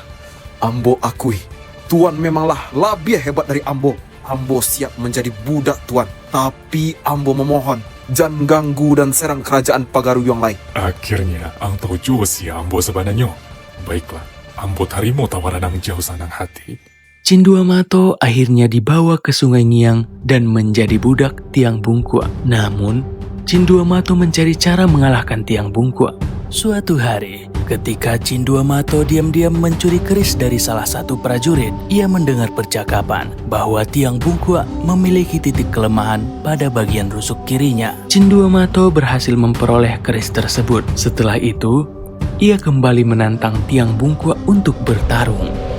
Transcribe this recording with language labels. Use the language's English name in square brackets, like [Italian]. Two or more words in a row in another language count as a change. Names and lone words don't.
[Indonesian] Ambo akui, Tuan memanglah lebih hebat dari Ambo. Ambo siap menjadi budak Tuan. Tapi Ambo memohon, jangan ganggu dan serang kerajaan Pagaruyung lain. Akhirnya, ang tahu juga sih Ambo sebenarnya. Baiklah, Ambo terima tawaran ang jauh [Minangkabau] sanang hati. [Indonesian] Cindua Mato akhirnya dibawa ke Sungai Ngiang dan menjadi budak Tiang Bungkua. Namun, Cindua Mato mencari cara mengalahkan Tiang Bungkua. Suatu hari, ketika Cindua Mato diam-diam mencuri keris dari salah satu prajurit, ia mendengar percakapan bahwa Tiang Bungkua memiliki titik kelemahan pada bagian rusuk kirinya. Cindua Mato berhasil memperoleh keris tersebut. Setelah itu, ia kembali menantang Tiang Bungkua untuk bertarung.